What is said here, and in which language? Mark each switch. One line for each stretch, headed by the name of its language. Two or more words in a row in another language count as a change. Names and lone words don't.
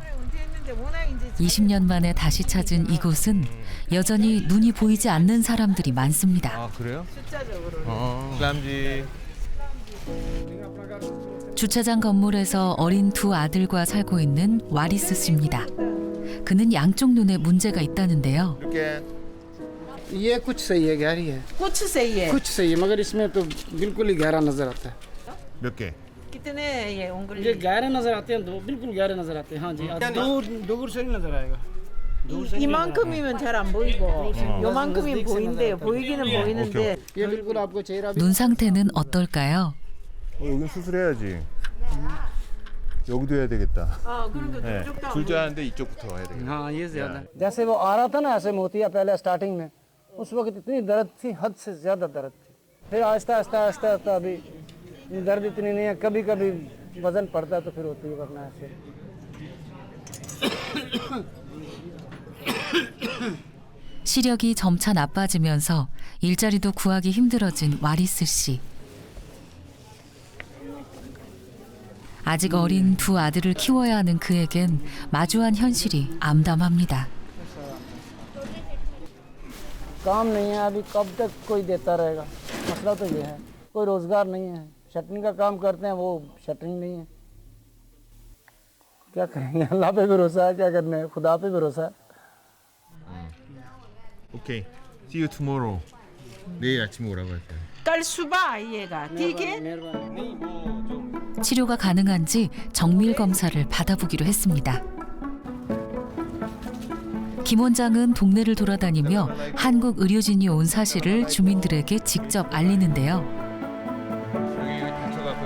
Korean: 20년 만에 다시 찾은 이곳은 여전히 눈이 보이지 않는 사람들이 많습니다. 아, 그래요? 슬람지. 주차장 건물에서 어린 2 아들과 살고 있는 와리스 씨입니다. 그는 양쪽 눈에 문제가 있다는데요. 이렇게
Urdu: یہ کچھ صحیح ہے گہری ہے کچھ صحیح ہے. کچھ صحیح ہے مگر اس میں تو بالکل ہی گہرا نظر آتا ہے
Korean: 몇 개?
Urdu: کتنے یہ انگلی? یہ گہرے نظر آتے ہیں تو بالکل گہرے نظر آتے ہیں ہاں جی دور دور سے نہیں نظر آئے گا دور سے
Korean: 이만큼이면 잘 안 보이고 요만큼이 보인대요. 보이기는 보이는데
Urdu: یہ بالکل آپ کو چہرہ
Korean: 눈 상태는 어떨까요? 여긴 수술해야지. 여기도 해야 되겠다. 아, 그러니까 네. 저쪽도 안 둘 다 하는데 이쪽부터 해야 되겠다.
Urdu: ہاں یہ زیادہ جیسے وہ آ رہا تھا نا ایسے موتیا پہلے سٹارٹنگ میں اس وقت اتنی درد تھی حد سے زیادہ درد تھی پھر آہستہ آہستہ آہستہ آہستہ ابھی درد اتنی نہیں ہے کبھی کبھی وزن پڑتا ہے تو پھر ہوتی ہے ورنہ ایسے
Korean: 시력이 점차 나빠지면서 일자리도 구하기 힘들어진 와리스 씨. 아직 어린 2 아들을 키워야 하는 그에겐 마주한 현실이 암담합니다.
Urdu: کام نہیں ہے ابھی کب تک کوئی دیتا رہے گا مسئلہ تو یہ ہے کوئی روزگار نہیں ہے شٹرنگ کا کام کرتے ہیں وہ شٹرنگ نہیں ہے کیا کریں گے اللہ پہ بھروسہ ہے کیا کرنا ہے خدا پہ بھروسہ ہے
Korean: 오케이.
English: See you tomorrow.
Korean: 내일 아침에 오라고 할게요.
Urdu: کل صبح آئیے گا، ٹھیک ہے?
Korean: 치료가 가능한지 정밀 검사를 받아보기로 했습니다. 김 원장은 동네를 돌아다니며 한국 의료진이 온 사실을 주민들에게 직접 알리는데요. 여기 다쳐갖고